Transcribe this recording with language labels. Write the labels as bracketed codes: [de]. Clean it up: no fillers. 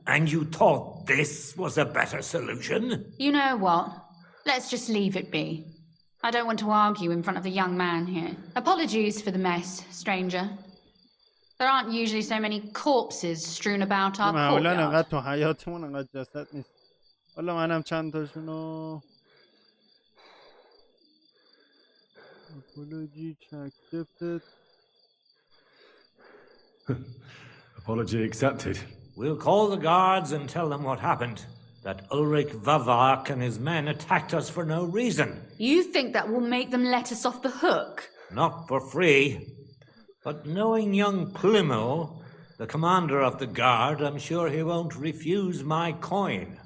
[en] And you thought this was a better solution? You know what? Let's just leave it be. I don't want to argue in front of the young man here. Apologies for the mess, stranger. There aren't usually so many corpses strewn about our courtyard. [fa] تو حیاتمون انقدر جسد نیست. حالا منم چند تاشونو [en] apology accepted. Apology accepted. We'll call the guards and tell them what happened. That Ulrich Vavak and his men attacked us for no reason. You think that will make them let us off the hook? Not for free. But knowing young Plimo, the commander of the guard, I'm sure he won't refuse my coin.